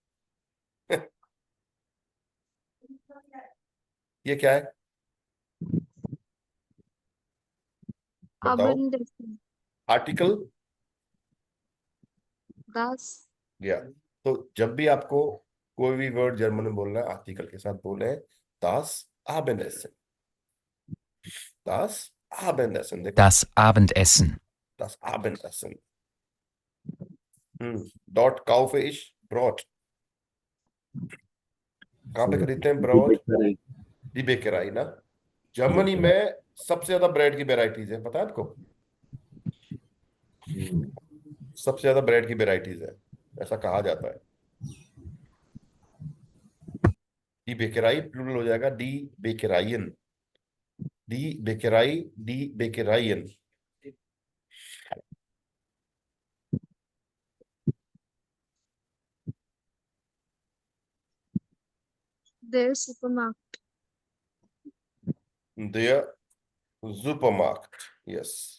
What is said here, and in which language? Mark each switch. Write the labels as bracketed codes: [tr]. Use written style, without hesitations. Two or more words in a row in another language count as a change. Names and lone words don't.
[hi] ये क्या है बताओ? [de] Abendessen. [hi] आर्टिकल [de] Das. [hi] या, तो जब भी आपको कोई भी वर्ड जर्मन में बोलना है आर्टिकल के साथ बोले, [de] das Abendessen, das Abendessen, [hi] देखो [de] Das Abendessen. das Abendessen। Dort kaufe ich Brot, [hi] कहाँ पे खरीदते हैं ब्रॉड? [de] die Bäckerei na. [hi] जर्मनी में सबसे ज्यादा ब्रेड की वेराइटीज है, पता है आपको? सबसे ज्यादा ब्रेड की वेराइटीज है, ऐसा कहा जाता है। [de] die Bäckerei [hi] प्लूरल हो जाएगा [de] die Bäckereien, die Bäckerei, die Bäckereien. Der Supermarkt. Der Supermarkt, yes।